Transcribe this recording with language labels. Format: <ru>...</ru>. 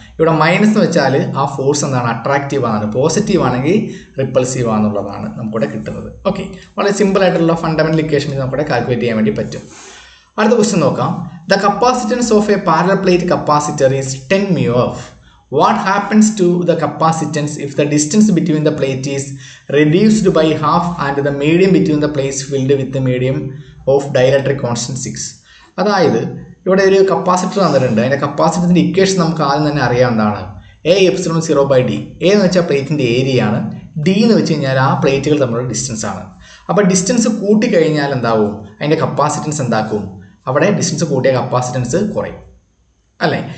<ml>ഇവിടെ മൈനസ് എന്ന് വെച്ചാൽ ആ ഫോഴ്സ് എന്താണ്, അട്രാക്റ്റീവ് ആണ്. പോസിറ്റീവ് ആണെങ്കിൽ റിപ്പൾസീവ് ആണെന്നുള്ളതാണ് നമുക്കിവിടെ കിട്ടുന്നത്. ഓക്കെ, വളരെ സിമ്പിൾ ആയിട്ടുള്ള ഫണ്ടമെന്റൽ ഇക്വേഷൻ നമുക്കിവിടെ കാൽക്കുലേറ്റ് ചെയ്യാൻ വേണ്ടി പറ്റും. അടുത്ത ക്വസ്റ്റ്യൻ നോക്കാം.</ml> <en>The capacitance of a parallel plate capacitor is 10 μF. What happens to the capacitance if the distance between the plate is reduced by half and the medium between the plates filled with the medium of dielectric constant 6?</en> <ml>അതായത് ഇവിടെ ഒരു capacitor തന്നിട്ടുണ്ട്. അതിൻ്റെ കപ്പാസിറ്ററിൻ്റെ equation നമുക്ക് ആദ്യം തന്നെ അറിയാവുന്നതാണ്. A∈0/d. A എന്ന് വെച്ചാൽ പ്ലേറ്റിൻ്റെ ഏരിയ ആണ്, D എന്ന് വെച്ച് കഴിഞ്ഞാൽ ആ പ്ലേറ്റുകൾ തമ്മിലുള്ള ഡിസ്റ്റൻസ് ആണ്. അപ്പോൾ ഡിസ്റ്റൻസ് കൂട്ടിക്കഴിഞ്ഞാൽ എന്താവും, അതിൻ്റെ കപ്പാസിറ്റൻസ് എന്താക്കും, അവിടെ ഡിസ്റ്റൻസ് കൂട്ടിയ കപ്പാസിറ്റൻസ് കുറയും. അല്ലേ?</ml>